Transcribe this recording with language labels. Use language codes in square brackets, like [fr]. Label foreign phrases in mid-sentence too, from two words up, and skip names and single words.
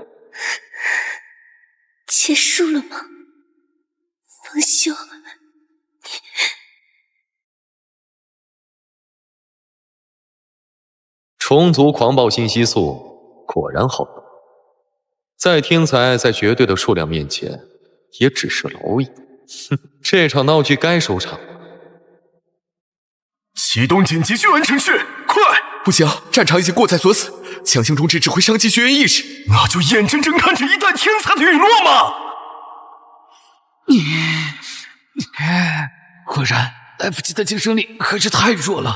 [zh] 結束了嗎？方修，蟲族狂暴信息素果然好用，再天才在絕對的數量面前，也只是螻蟻。哼，這場鬧劇該收場了。啟動緊急救援程序，快！不行，戰場已經過在所死，強行終止只會傷及學員意識。那就眼睜睜看着一代天才的隕落嘛！果然 F 級的精神力還是太弱了。